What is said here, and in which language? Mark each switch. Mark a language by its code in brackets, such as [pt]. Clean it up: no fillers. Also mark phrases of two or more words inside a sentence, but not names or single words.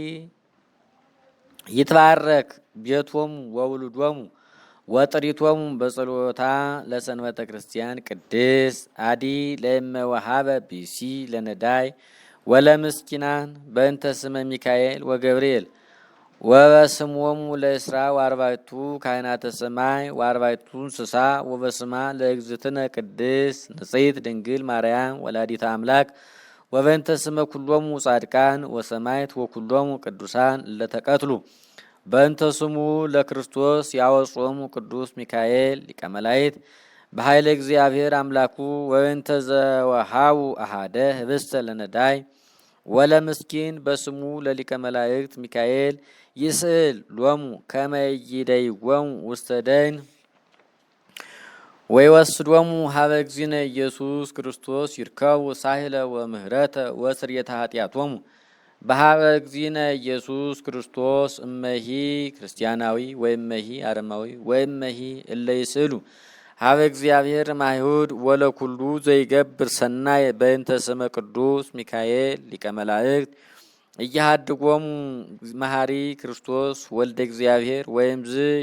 [gez] ይትባረክ ቤቶሙ ወውሉዶሙ ወጥሪቶሙ በጸሎታ ለሰንበተ ክርስቲያን ቅድስ አዲ ለእመ ወሃበ ቢሲ ለነዳይ ወለምስኪናን በእንተ ስመ ሚካኤል ወገብርኤል ወበስሞሙ ለእስራ ወአርባዕቱ ካህናተ ሰማይ ወአርባዕቱ እንስሳ ወበስማ ለእግዝእትነ ቅድስ ንጽሕት ድንግል ማርያም ወላዲተ አምላክ ወበእንተ ስመ ኩሎሙ ጻድቃን ወሰማዕት ወኩሎሙ ቅዱሳን ለተቀትሉ በእንተ ስሙ ለክርስቶስ ያወጾሙ ቅዱስ ሚካኤል ሊቀ መላእክት በኃይለ እግዚአብሔር አምላኩ ወበእንተ ዘወሃቡ አሐደ ህብስተ ለነዳይ ወለምስኪን በስሙ ለሊቀ መላእክት ሚካኤል ይስእል ሎሙ ከመ ይደይዎሙ ውስተ ደይን ወይወስዶሙ ሀበ እግዚእነ ኢየሱስ ክርስቶስ ይርከቡ ሳህለ ወምህረተ ወስርየተ ኃጢአቶሙ በሀበ እግዚእነ ኢየሱስ ክርስቶስ እመሂ ክርስቲያናዊ ወእመሂ አረማዊ ወእመሂ እለ ይስእሉ ሀበ እግዚአብሔር ማይሁድ ወለኩሉ ዘይገብር ሰናይ በእንተ ስመ ቅዱስ ሚካኤል ሊቀ መላእክት እያሃድጎሙ መሐሪ ክርስቶስ ወልደ እግዚአብሔር ወይምዝ